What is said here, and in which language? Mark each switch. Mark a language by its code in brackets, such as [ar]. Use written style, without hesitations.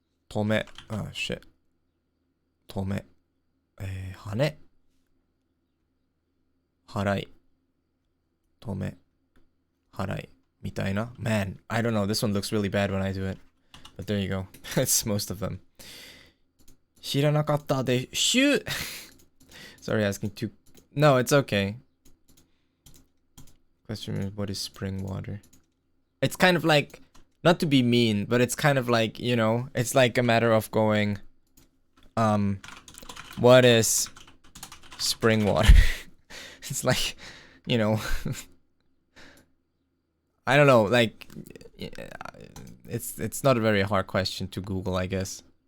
[ja] 止め. [en] Oh, shit. [ja] 止め.羽. 払い.止め.払い.みたいな. [en] Man, I don't know. This one looks really bad when I do it. But there you go. It's most of them. [ja] 知らなかったでしゅ [en] Sorry, asking too. No, it's okay. Question is, what is spring water? It's kind of like, not to be mean, but it's kind of like, you know, it's like a matter of going, what is spring water? It's like, you know, I don't know, like, it's not a very hard question to Google, I guess.